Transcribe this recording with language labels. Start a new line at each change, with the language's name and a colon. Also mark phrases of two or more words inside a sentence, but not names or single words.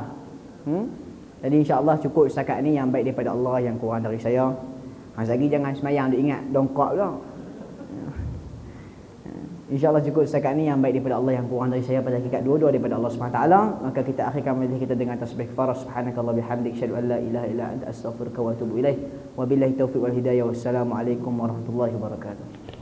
Malay: Jadi insya-Allah cukup setakat ni, yang baik daripada Allah, yang kurang dari saya. Lagi jangan semayang duk ingat dongkak pula. InsyaAllah cukup setakat ni, yang baik daripada Allah, yang kurang dari saya pada hakikat dua-dua daripada Allah SWT. Maka kita akhirkan majlis kita dengan tasbih kafarah.
Arabic: سبحانك اللهم بحمدك أشهد أن لا إله إلا أنت أستغفرك وأتوب إليه. وبالله التوفيق والهداية. والسلام عليكم ورحمة الله وبركاته.